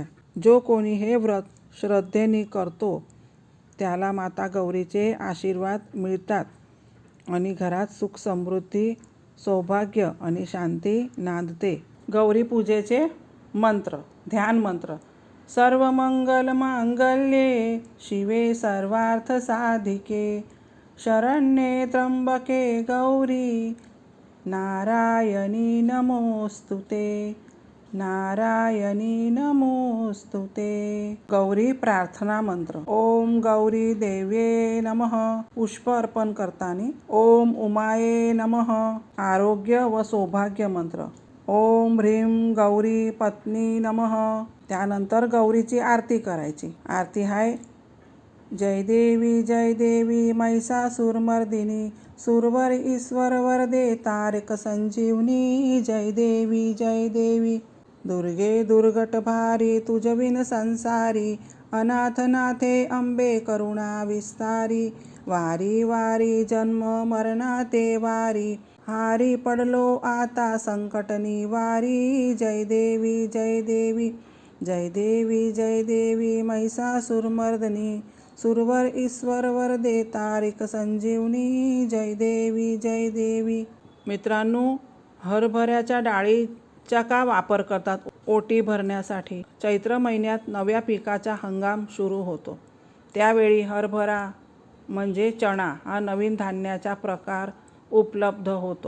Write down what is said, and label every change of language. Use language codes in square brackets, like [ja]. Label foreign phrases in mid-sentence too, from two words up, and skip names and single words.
[mr] जो कोणी हे व्रत श्रद्धेने करतो त्याला माता गौरीचे आशीर्वाद मिळतात आणि घरात सुख समृद्धी, सौभाग्य आणि शांती नांदते. गौरी पूजेचे मंत्र. ध्यान मंत्र. [sa] सर्व मंगल मांगल्ये शिवे सर्वार्थ साधिके शरण्ये त्र्यंबके गौरी नारायणी नमोस्तुते, नारायणी नमोस्तुते. [mr] गौरी प्रार्थना मंत्र. [sa] ओम गौरी देव्ये नमः. [mr] पुष्प अर्पण करताना [sa] ओम उमाये नमः. [mr] आरोग्य व सौभाग्य मंत्र. [sa] ओम ह्रीं गौरी पत्नी नमः. [mr] त्यानंतर गौरीची आरती करायची. आरती आहे. जय देवी महिषासुरमर्दिनी सुरवर ईश्वर वरदे तारक संजीवनी। जय देवी दुर्गे दुर्गट भारी तुझविन संसारी अनाथ नाथे अंबे करुणा विस्तारी। वारी वारी जन्म मरणाते वारी हारी पडलो आता संकट निवारी। जय देवी जय देवी महिषासुरमर्दिनी सुरवर ईश्वर वरदे तारक संजीवनी। जय देवी। मित्रांनो, हरभऱ्याच्या डाळीचा का वापर करतात? ओटी भरण्यासाठी। चैत्र महिन्यात नव्या पिकाचा हंगाम सुरू होतो. त्यावेळी हरभरा म्हणजे चणा हा नवीन धान्याचा प्रकार उपलब्ध होतो.